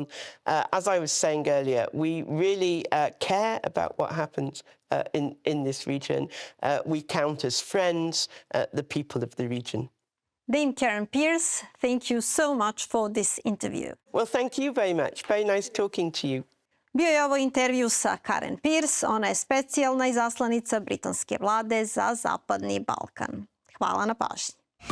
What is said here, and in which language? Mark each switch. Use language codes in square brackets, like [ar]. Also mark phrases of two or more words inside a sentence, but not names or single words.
[en] As I was saying earlier, we really care about what happens in this region. We count as friends the people of the region. Dame Karen Pirs, thank you so much for this interview. Well, thank you very much. Very nice talking to you. [sr] Bio je ovo intervju sa Karen Pirs, ona je specijalna izaslanica britanske vlade za Zapadni Balkan. Hvala na pažnji.